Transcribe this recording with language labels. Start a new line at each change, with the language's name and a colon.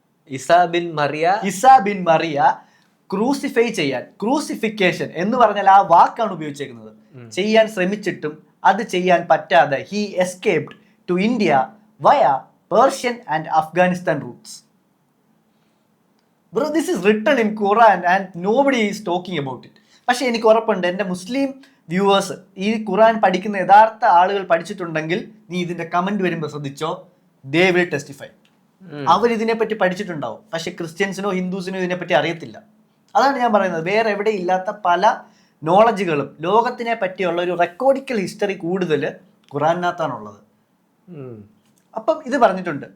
Malayalam: ഈസാ bin Mariya crucify ചെയ്യാൻ, crucifixion എന്ന് പറഞ്ഞാൽ ആ വാക്കാണ് ഉപയോഗിച്ചേക്കുന്നത്, ചെയ്യാൻ ശ്രമിച്ചിട്ടും അത് ചെയ്യാൻ പറ്റാതെ
English: He escaped to India via Persian and Afghanistan routes. Bro, this is written in Quran and nobody is talking about it.
Malayalam: പക്ഷെ എനിക്ക് ഉറപ്പുണ്ട് എൻ്റെ മുസ്ലിം വ്യൂവേഴ്സ് ഈ ഖുറാൻ പഠിക്കുന്ന യഥാർത്ഥ ആളുകൾ പഠിച്ചിട്ടുണ്ടെങ്കിൽ നീ ഇതിന്റെ കമന്റ് വരുമ്പോൾ ശ്രദ്ധിച്ചോ,
English: they will testify.
Malayalam: അവർ ഇതിനെപ്പറ്റി പഠിച്ചിട്ടുണ്ടാവും. പക്ഷെ ക്രിസ്ത്യൻസിനോ ഹിന്ദുസിനോ ഇതിനെപ്പറ്റി അറിയത്തില്ല. അതാണ് ഞാൻ പറയുന്നത്. വേറെ എവിടെ ഇല്ലാത്ത പല നോളജുകളും ലോകത്തിനെ പറ്റിയുള്ള ഒരു റെക്കോർഡിക്കൽ ഹിസ്റ്ററി കൂടുതൽ ഖുറാനകത്താണുള്ളത്. അപ്പം ഇത് പറഞ്ഞിട്ടുണ്ട്.